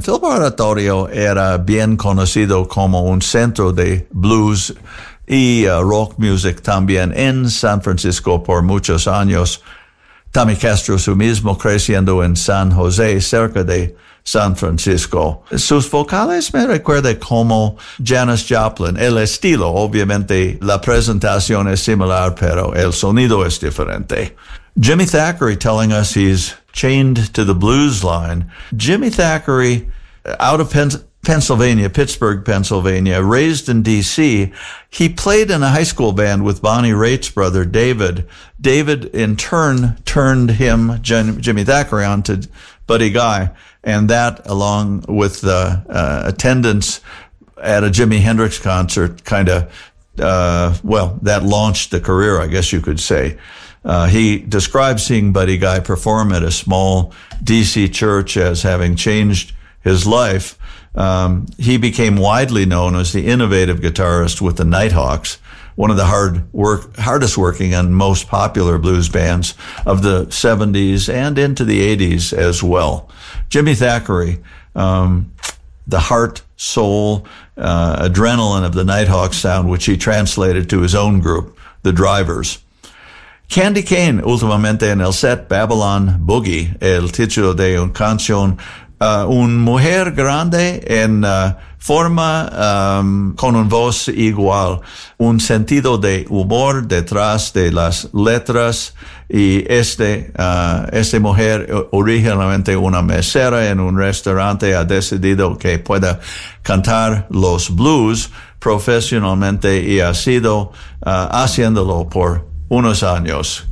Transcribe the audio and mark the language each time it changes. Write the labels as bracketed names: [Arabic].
[Spanish] Fillmore Auditorium era bien conocido como un centro de blues y rock music también en San Francisco por muchos años. Tommy Castro su mismo creciendo en San José, cerca de San Francisco. Sus vocales me recuerda como Janis Joplin. El estilo, obviamente, la presentación es similar, pero el sonido es diferente. [English] Jimmy Thackery telling us he's chained to the blues line. Jimmy Thackery, out of Pennsylvania, Pittsburgh, Pennsylvania, raised in D.C. He played in a high school band with Bonnie Raitt's brother, David. David, in turn, turned him, Jimmy Thackery, onto Buddy Guy. And that, along with the attendance at a Jimi Hendrix concert, kind of, that launched the career, I guess you could say. He described seeing Buddy Guy perform at a small D.C. church as having changed his life. He became widely known as the innovative guitarist with the Nighthawks, one of the hardest working and most popular blues bands of the 70s and into the 80s as well. Jimmy Thackery, the heart, soul, adrenaline of the Nighthawks sound, which he translated to his own group, the Drivers. [Spanish] Candy Kane, últimamente en el set, Babylon Boogie, el título de una canción. Un mujer grande en forma con un voz igual, un sentido de humor detrás de las letras, y este mujer, originalmente una mesera en un restaurante, ha decidido que pueda cantar los blues profesionalmente y ha sido haciéndolo por unos años.